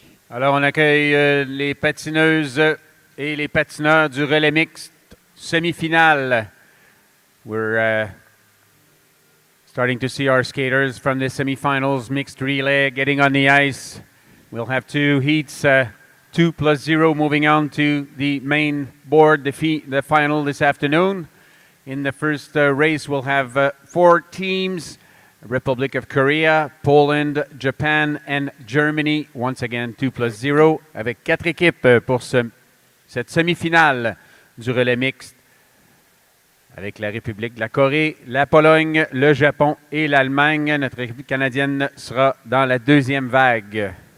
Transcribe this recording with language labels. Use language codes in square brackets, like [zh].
[fr] Alors, on accueille les patineuses et les patineurs du relais mixte semi-finale. [en] We're starting to see our skaters from the semifinals mixed relay getting on the ice. We'll have 2 heats, 2 plus 0 moving on to the main board, the final this afternoon. In the first race, we'll have 4 teams. Republic of Korea, Poland, Japan and Germany. Once again, 2 plus 0 [fr] avec 4 équipes pour cette semi-finale du relais mixte avec la République de la Corée, la Pologne, le Japon et l'Allemagne. Notre équipe canadienne sera dans la deuxième vague.